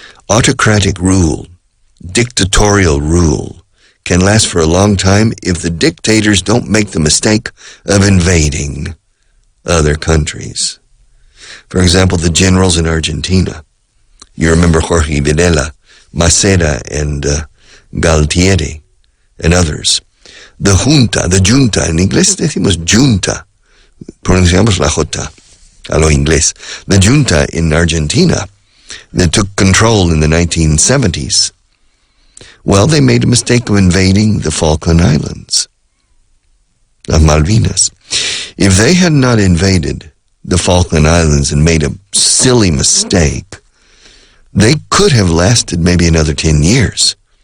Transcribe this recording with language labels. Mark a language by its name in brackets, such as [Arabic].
[English] Autocratic rule, dictatorial rule, can last for a long time if the dictators don't make the mistake of invading other countries. For example, the generals in Argentina. You remember Jorge Videla, Macera, and Galtieri, and others. [Spanish] The junta, en inglés decimos junta, pronunciamos la J a lo inglés. [English] The junta in Argentina that took control in the 1970s. Well, they made a mistake of invading the Falkland Islands of Malvinas. If they had not invaded the Falkland Islands and made a silly mistake, they could have lasted maybe another 10 years.